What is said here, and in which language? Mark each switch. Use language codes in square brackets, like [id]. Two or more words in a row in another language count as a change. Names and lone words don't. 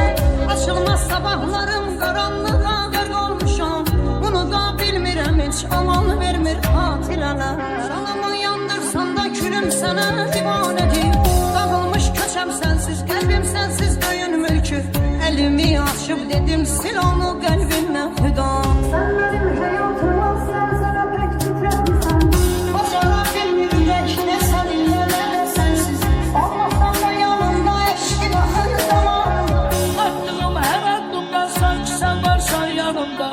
[az] Açılmaz sabahlarım qaranlığa qərq olmuşam. Bunu da bilmirəm heç, aman vermir xatirələr. Canımı yandırsan da külüm sənə divanədir. Dağılmış köçəm sənsiz, qəlbim sənsiz döyünmür ki. Əlimi açıb dedim, sil onu qəlbimdən fida. [tr] Sen benim hayatıma serseme pek titretmişsen. Bacara bilmirdik ne seninle ne de sensiz. Olmasan da yanımda eşkin ahır zamanında. Attığım her addımda sanki sen varsan yanımda.